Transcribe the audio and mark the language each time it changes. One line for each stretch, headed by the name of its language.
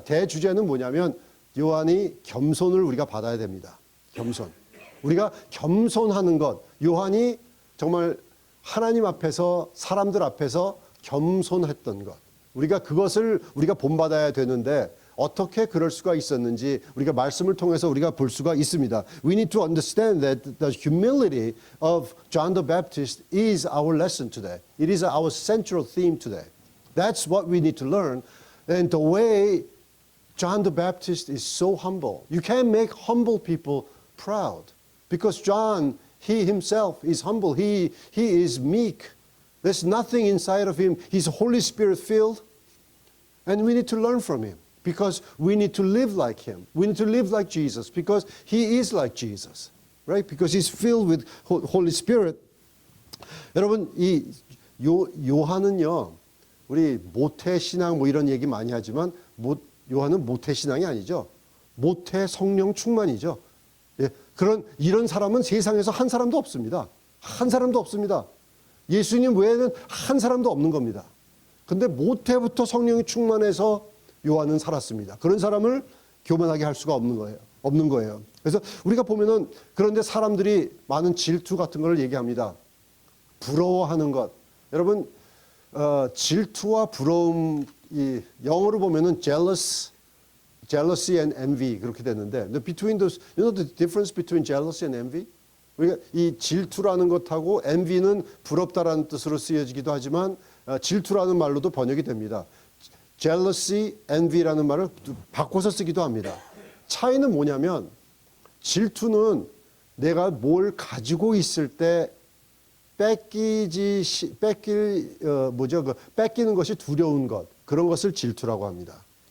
Korean: 대주제는 뭐냐면 요한이 겸손을 우리가 받아야 됩니다. 겸손. 우리가 겸손하는 것. 요한이 정말 하나님 앞에서 사람들 앞에서 겸손했던 것. 우리가 그것을 우리가 본받아야 되는데 어떻게 그럴 수가 있었는지 우리가 말씀을 통해서 우리가 볼 수가 있습니다.
English: We need to understand that the humility of John the Baptist is our lesson today. It is our central theme today. That's what we need to learn. And the way John the Baptist is so humble. You can't make humble people proud. Because John, he himself is humble. He is meek. There's nothing inside of him. He's Holy Spirit filled. And we need to learn from him because we need to live like him. We need to live like Jesus because he is like Jesus. Right? Because he's filled with Holy Spirit.
Korean: 여러분, 이 요한은요. 우리 모태 신앙 뭐 이런 얘기 많이 하지만 요한은 모태 신앙이 아니죠. 모태 성령 충만이죠. 예, 이런 사람은 세상에서 한 사람도 없습니다. 한 사람도 없습니다. 예수님 외에는 한 사람도 없는 겁니다. 근데 모태부터 성령이 충만해서 요한은 살았습니다. 그런 사람을 교만하게 할 수가 없는 거예요. 그래서 우리가 보면은 그런데 사람들이 많은 질투 같은 걸 얘기합니다. 부러워하는 것. 여러분, 질투와 부러움, 이 영어로 보면은
English: jealousy and envy
Korean: 그렇게 되는데,
English: between those, you know the difference between jealousy and envy?
Korean: 우리가 이 질투라는 것하고 envy는 부럽다라는 뜻으로 쓰여지기도 하지만 질투라는 말로도 번역이 됩니다. jealousy, envy라는 말을 바꿔서 쓰기도 합니다. 차이는 뭐냐면 질투는 내가 뭘 가지고 있을 때 뺏기는 것이 두려운 것, 그런 것을 질투라고 합니다.